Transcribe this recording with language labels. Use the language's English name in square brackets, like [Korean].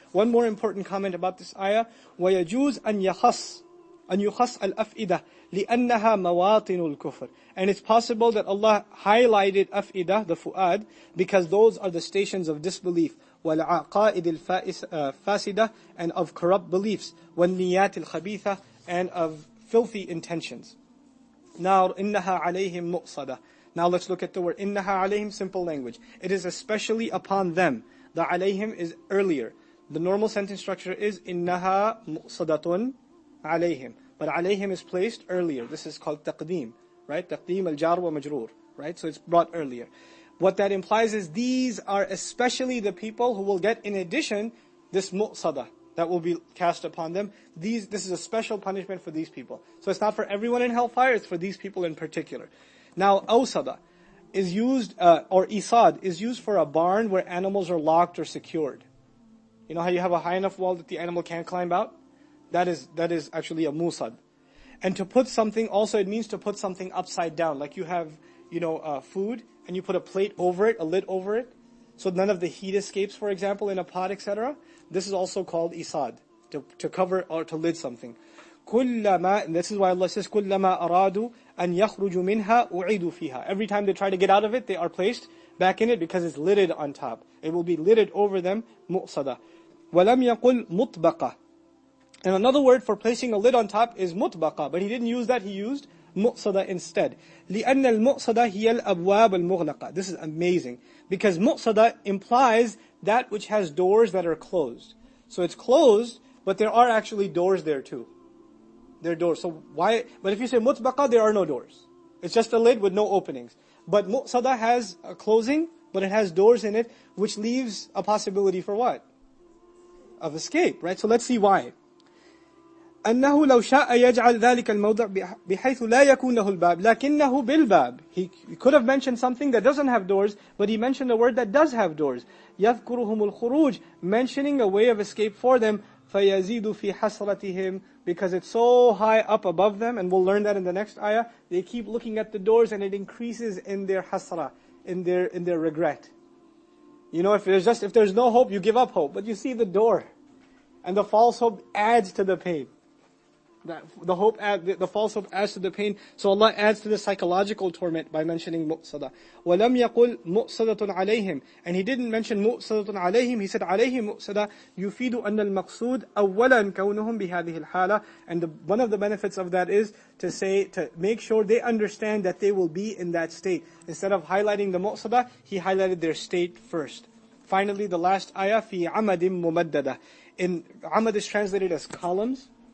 [English] One more important comment about this ayah. [Arabic] وَيَجُوزْ أَنْ يُخَصَّ الْأَفْئِدَةِ لِأَنَّهَا مَوَاطِنُ الْكُفْرِ. [English] And it's possible that Allah highlighted أفئدة, the fu'ad, because those are the stations of disbelief. [Arabic] وَالْعَقَائِدِ الْفَاسِدَةِ, [English] and of corrupt beliefs. [Arabic] وَالنِّيَّاتِ الْخَبِيثَةِ, [English] and of filthy intentions. [Arabic] Now, إِنَّهَا عَلَيْهِمْ مُؤْصَدَةً. [English] Now let's look at the word innaha alayhim, simple language. It is especially upon them. The alayhim is earlier. The normal sentence structure is innaha muqsadatun alayhim. But alayhim is placed earlier. This is called taqdeem, right? Taqdeem al-jar wa majroor, right? So it's brought earlier. What that implies is these are especially the people who will get, in addition, this mu'sada that will be cast upon them. This is a special punishment for these people. So it's not for everyone in hellfire, it's for these people in particular. Now, awsada is used, or isad, is used for a barn where animals are locked or secured. You know how you have a high enough wall that the animal can't climb out? That is actually a musad. And to put something, also it means to put something upside down. Like you have, food, and you put a plate over it, a lid over it, so none of the heat escapes, for example, in a pot, etc. This is also called isad, to cover or to lid something. And this is why Allah says, [Arabic] كُلَّمَا أَرَادُوا أَنْ يَخْرُجُوا مِنْهَا أُعِيدُوا فِيهَا. [English] Every time they try to get out of it, they are placed back in it because it's lidded on top. It will be lidded over them, mu'sada. [Arabic] وَلَمْ يَقُلْ مُطْبَقَةً. [English] And another word for placing a lid on top is mutbaqa, but he didn't use that, he used mu'sada instead. [Arabic] لِأَنَّ الْمُؤْصَدَ هِيَ الْأَبْوَابَ الْمُغْلَقَةِ. [English] This is amazing, because mu'sada implies that which has doors that are closed. So it's closed, but there are actually doors there too. There are doors. So why? But if you say mutbaqa, there are no doors. It's just a lid with no openings. But mu'sada has a closing, but it has doors in it, which leaves a possibility for what? Of escape, right? So let's see why. [Arabic] أنه لو شاء يجعل ذلك الموضع بحيث لا يكون له الباب لكنه بالباب. [English] He could have mentioned something that doesn't have doors, but he mentioned a word that does have doors. [Arabic] يذكرهم الخروج, [English] mentioning a way of escape for them. [Arabic] فيزيد في حسرتهم, [English] because it's so high up above them, and we'll learn that in the next ayah. They keep looking at the doors, and it increases in their hasra, in their regret. If there's no hope, you give up hope, but you see the door, and the false hope adds to the pain. The false hope adds to the pain. So Allah adds to the psychological torment by mentioning mu'sada. [Arabic] وَلَمْ يَقُلْ مُؤْصَدَةٌ عَلَيْهِمْ. [English] And He didn't mention [Arabic] مُؤْصَدَةٌ عَلَيْهِمْ. He said عَلَيْهِمْ مُؤْصَدَةٌ يُفِيدُ أَنَّ الْمَقْصُودَ أَوَّلًا كَوْنُهُمْ بِهَذِهِ الْحَالَةِ. [English] And one of the benefits of that is to make sure they understand that they will be in that state. Instead of highlighting the mu'sada, He highlighted their state first. Finally, the last ayah, [Arabic] فِي عَمَدٍ مُمَدَّدَةٍ. [English] In amad is translated as columns.